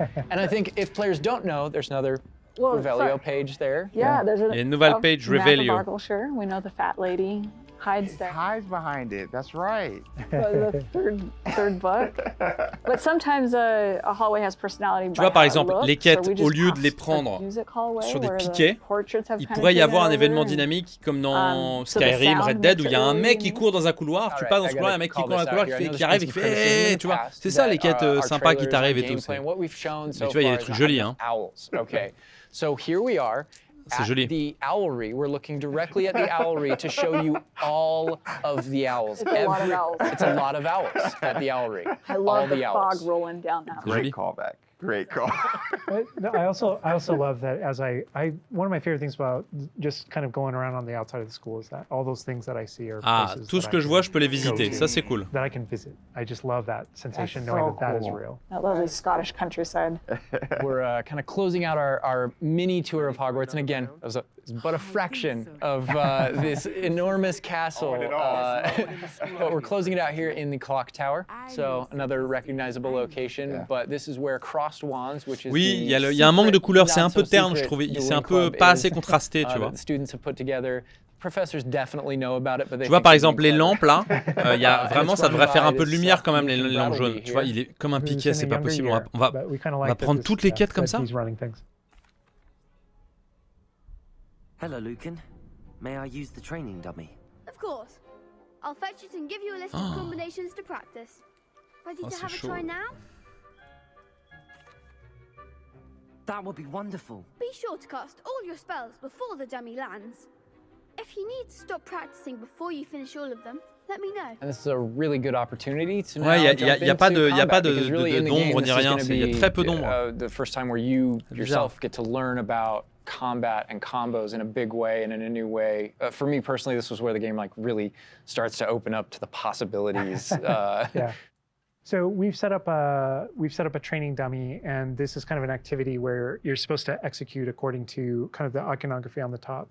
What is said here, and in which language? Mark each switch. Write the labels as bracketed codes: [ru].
[en] And I think if players don't know, there's another Revelio page there. Yeah, there's [fr] a nouvelle page Revelio. [en] We know the fat lady hides there. It hides behind it. That's right. The third book. But sometimes a hallway has personality. [fr] Tu vois, par exemple, les quêtes, au lieu de les prendre sur des piquets, il pourrait y avoir un événement dynamique comme dans Skyrim, Red Dead, où il y a un mec qui court dans un couloir, tu passes dans ce couloir, il y a un mec qui court dans un couloir, qui arrive et qui fait hey, tu vois, c'est ça les quêtes sympas qui t'arrivent et tout. Mais tu vois, il y a des trucs jolis, hein. [en] So here we are at the owlry. We're looking directly at the owlry to show you all of the owls. It's a lot of owls. It's a lot of owls at the owlry. I love the fog rolling down that. Great callback. great call. I also love that as one of my favorite things about just kind of going around on the outside of the school is that all those things that I see are places [fr] tout ce que je vois, je peux les visiter. Ça, c'est cool. [en] That I can visit. I just love that sensation knowing that is real. That lovely Scottish countryside. We're kind of closing out our mini tour of Hogwarts, and again, it's but a fraction of this enormous castle. But we're closing it out here in the clock tower, so another recognizable location. But this is where crossed wands, which is [fr] oui, il y a un manque de couleurs, c'est un peu terne, je trouve. C'est un peu pas assez contrasté, tu vois. [en] Students have put together. Professors definitely know about it, but they [fr] tu vois par exemple les lampes là, y a vraiment ça devrait faire un peu de lumière quand même les lampes jaunes. Tu vois, il est comme un piquet, c'est pas possible. On va prendre toutes les quêtes comme ça. [en] Hello, Lucan. May I use the training dummy? Of course. I'll fetch it and give you a list of combinations to practice. Ready to have a try now? That would be wonderful. Be sure to cast all your spells before the dummy lands. If you need to stop practicing before you finish all of them, let me know. And this is a really good opportunity to [fr] ouais, y a pas d'ombre ni rien, il y a très peu d'ombre. [en] The first time where you yourself get to learn about combat and combos in a big way and in a new way. For me personally, this was where the game like really starts to open up to the possibilities. Yeah. So we've set up a training dummy, and this is kind of an activity where you're supposed to execute according to kind of the iconography on the top.